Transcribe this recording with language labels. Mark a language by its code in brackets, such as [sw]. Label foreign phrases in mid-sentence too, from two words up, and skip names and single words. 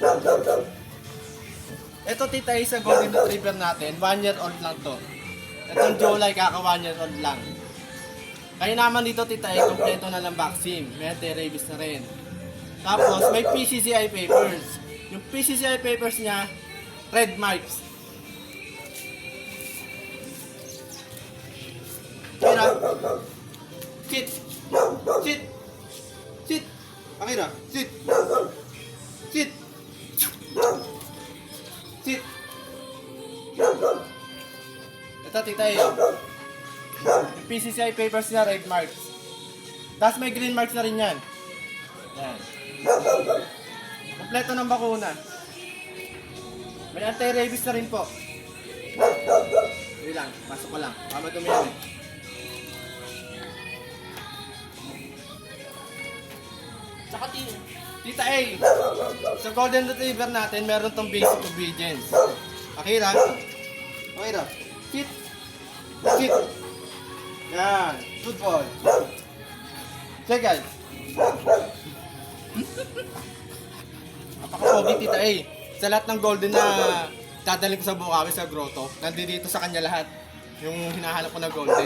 [tl] Ito Tita A, sa Golden Retriever natin, 1 [en] year old [tl] lang to. Itong July, kaka 1 [en] year old [tl] lang. Kaya naman dito Tita A, kompleto na ng vaccine. May anti-rabies na rin. Tapos may PCCI papers. Yung PCCI papers niya, [en] red marks. [tl] Akira. [en] Sit. Sit. Sit. Akira. Sit. Sit. Sit. [tl] Ito Tita A. Yung PCCI papers niya, [en] red marks. [tl] Tapos may [en] green marks [tl] na rin yan. Yan. Kompleto ng bakuna. May anti-rabies na rin po. Hindi lang, pasok ko lang. Pamadumi yan eh. Saka Tita A, sa Golden Retriever natin, meron tong [en] basic obedience. Akira. Akira. Sit. Sit. Yan. Good boy. Check guys. [tl] Napaka-pogi Tita A. Sa lahat ng golden na dadalhin ko sa Bukawi, sa grotto, nandito sa kanya lahat. Yung hinahanap ko na golden.